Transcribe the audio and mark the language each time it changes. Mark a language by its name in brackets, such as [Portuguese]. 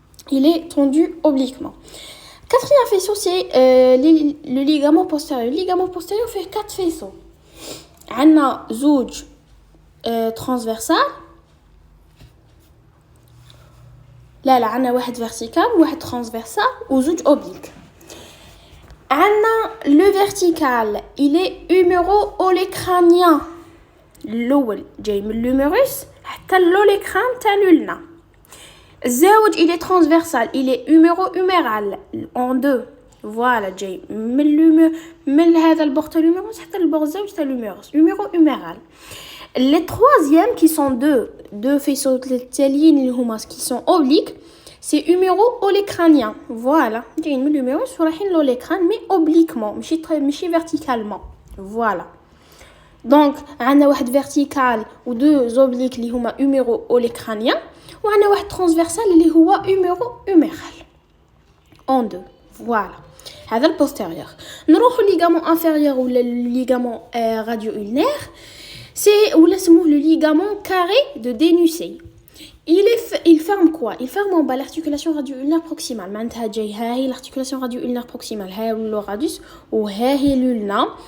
[French] Il est tendu obliquement. Quatrième faisceau, c'est le ligament postérieur. Le ligament postérieur fait 4 faisceaux. On a [Arabic] زوج [French] transversal. [Arabic] لا عندنا واحد vertical وواحد transversal وزوج oblique. عندنا [French] le vertical, il est huméro-olécranien. [Arabic] الأول جاي من l'humérus حتى l'olécrane تاع l'ulna. الزاوج [French] il est transversal, il est huméro-huméral en deux. [Arabic] Voilà جاي من هذا البور تاع l'humérus حتى البور الزاوج تاع l'humérus. [French] Huméro-huméral. Les troisièmes qui sont deux faisceaux [Arabic] تاليين اللي هما [French] qui sont obliques, c'est huméro-olécranien. Voilà. [Arabic] جايين من [French] l'humérus [Arabic] ورايحين [French] l'olécrane mais obliquement [Arabic] ماشي [French] verticalement. Voilà. [Arabic] Donc عندنا واحد vertical و [French] deux obliques [Arabic] اللي هما huméro-olécranien وعندنا واحد transversal اللي هو huméro-huméral. [French] En deux. Voilà. [Arabic] هذا البوستيريور. [French] نروح ligament inférieur ou le ligament radio-ulnaire. C'est ou le ligament carré de Dénussé. Il ferme quoi? Il ferme en bas l'articulation radio-ulnaire proximale. [Arabic] معناتها جاي ها هي [French] l'articulation radio-ulnaire proximale. [Arabic] ها هو الراديوس وها هي الولنا.